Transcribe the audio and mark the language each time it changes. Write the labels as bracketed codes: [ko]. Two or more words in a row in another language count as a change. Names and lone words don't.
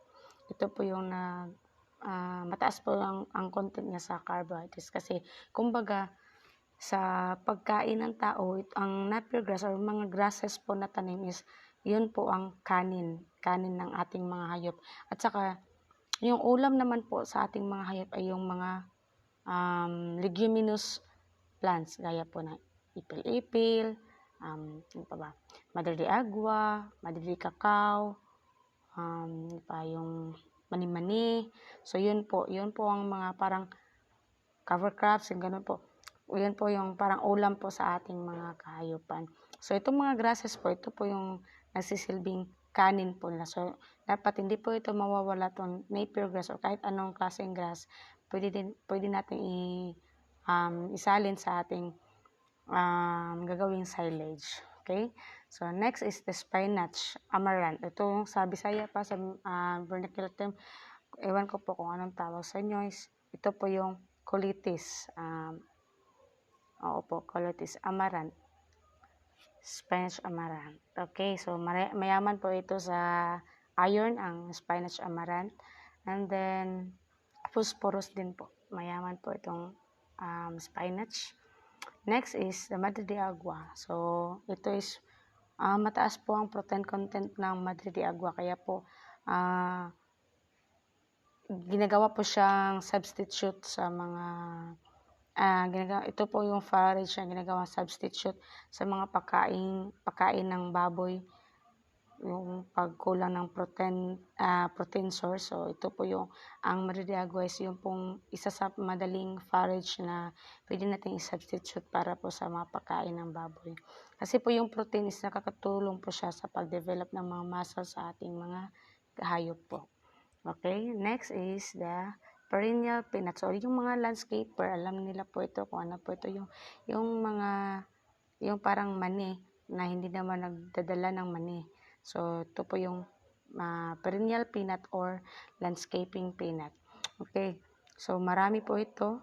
[tl] Ito po yung mataas po ang content niya sa carbohydrates kasi kumbaga sa pagkain ng tao, ang [en] napier grass [tl] or mga grasses po na tanim is yun po ang kanin ng ating mga hayop. At saka yung ulam naman po sa ating mga hayop ay yung mga [en] leguminous plants [tl] gaya po na ipil-ipil, ano pa ba? Madre de agua, madre de cacao, pa yung mani-mani. So, yun po ang mga parang [en] cover crops, [tl] yung ganun po. Yun po yung parang ulam po sa ating mga kahayupan. So, itong mga grasses po, ito po yung nagsisilbing kanin po nila. So, dapat hindi po ito mawawala itong [en] napier grass [tl] o kahit anong klaseng grass. Pwede natin isalin sa ating gagawing silage. Okay? [en] So, next is the spinach amaranth. [tl] Ito yung sa Bisaya pa sa vernacular term. Ewan ko po kung anong tawag sa inyo. Ito po yung colitis. Oo po, colitis amaranth. Spinach amaranth. Okay, so mayaman po ito sa iron, ang spinach amaranth. And then, phosphorus din po. Mayaman po itong spinach. [en] Next is the [tl] madre de agua. So, ito is mataas po ang [en] protein content [tl] ng madre de agua. Kaya po, ginagawa po siyang substitute sa mga ito po yung forage na ginagawang substitute sa mga pagkain ng baboy, yung pagkulang ng [en] protein source. [tl] So, ito po yung ang madre de agua is yung pong isa sa madaling forage na pwede natin i-substitute para po sa mga pagkain ng baboy. Kasi po yung protein is nakakatulong po siya sa pag-develop ng mga muscles sa ating mga hayop po. [en] Okay, next is the perennial peanuts. [tl] So, yung mga landscaper, alam nila po ito kung ano po ito. Yung parang mani na hindi naman nagdadala ng mani. So, ito po yung [en] perennial peanut or landscaping peanut. [tl] Okay, so marami po ito.